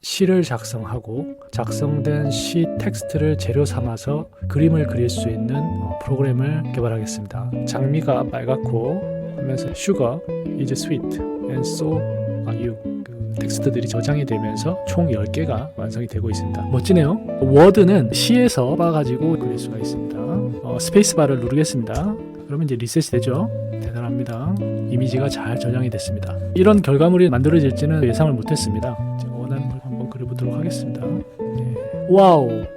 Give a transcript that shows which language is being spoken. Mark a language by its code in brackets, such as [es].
[ko] 시를 작성하고 작성된 시 텍스트를 재료 삼아서 그림을 그릴 수 있는 프로그램을 개발하겠습니다. 장미가 빨갛고 하면서 [en] Sugar is sweet and so are you. [ko] 텍스트들이 저장이 되면서 총 10개가 완성이 되고 있습니다. 멋지네요. 워드는 C에서 뽑아가지고 그릴 수가 있습니다. 스페이스바를 누르겠습니다. 그러면 이제 리셋이 되죠. 대단합니다. 이미지가 잘 저장이 됐습니다. 이런 결과물이 만들어질지는 예상을 못했습니다. 제가 원하는 걸 한번 그려보도록 하겠습니다. 와우!